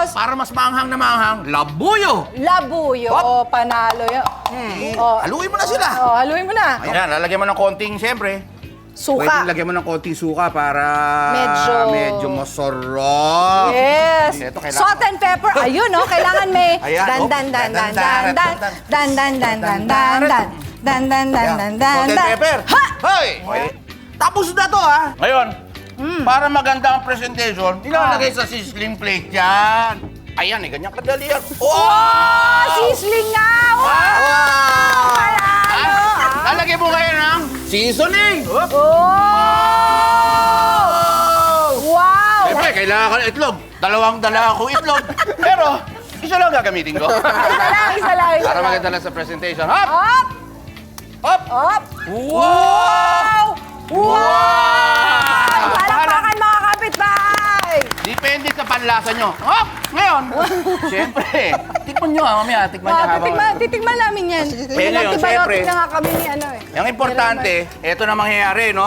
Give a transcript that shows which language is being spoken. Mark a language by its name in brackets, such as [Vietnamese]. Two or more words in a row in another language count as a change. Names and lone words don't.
[Filipino] Para mas maanghang na maanghang, labuyo. Labuyo. Hop. O, panalo yun. O, Haluin mo na sila. o, haluin mo na. Ayan, lalagyan mo ng konting, siyempre. Suka. Pwedeng lagyan mo ng konting suka para Medyo masarap. Yes. Ito, kailangan- [English] Salt and pepper. [Filipino] Ayun, no? Kailangan may Ayan, dan oh. dan dan dan dan dan dan dan dan dan dan dan dan dan dan dan [English] Salt and dan. pepper. [Filipino] Ha! Hoy! Tapos na to, ha? Ngayon, para maganda ang presentation, ilalagay sa [English] sizzling plate [Filipino] yan. Ayan, ganyan kadali yan. Oh, sisling nga! Wow! Panalo! Lalagay mo ngayon ng seasoning. Oh! Wow! Siyempre, kailangan ko ng itlog. Dala akong itlog. Pero, isa lang gagamitin ko. Isa lang. Para maganda lang sa presentation. Hop! Hop! Hop! Hop! Wow! Wow! Palakpakan mga kapitbahay! Depende sa panlasa nyo. Hop! Ngayon, siyempre, tikman nyo mamaya. Tikman nyo habang... Titigman namin yan. Kaya ngayon, Antibiotic syempre. na nga kami ni ano eh. Ang importante, eto na mangyayari, no?